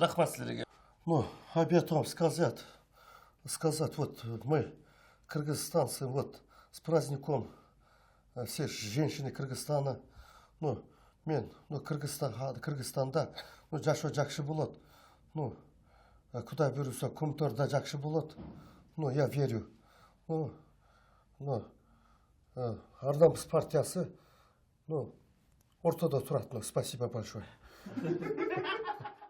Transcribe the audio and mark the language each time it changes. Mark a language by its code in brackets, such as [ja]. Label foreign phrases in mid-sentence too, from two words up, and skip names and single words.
[ky] Rahmat sizlerge. [ru] Ну, опять вам сказать, вот мы, кыргызстанцы, вот с праздником все женщины Кыргызстана, [ky] Кыргызстанда, жашоо жакшы болот. Кудай буйруса Кумторда жакшы болот. [ru] Я верю. [ky] Ардамыз партиясы, ортодо турат. [ru] Спасибо большое.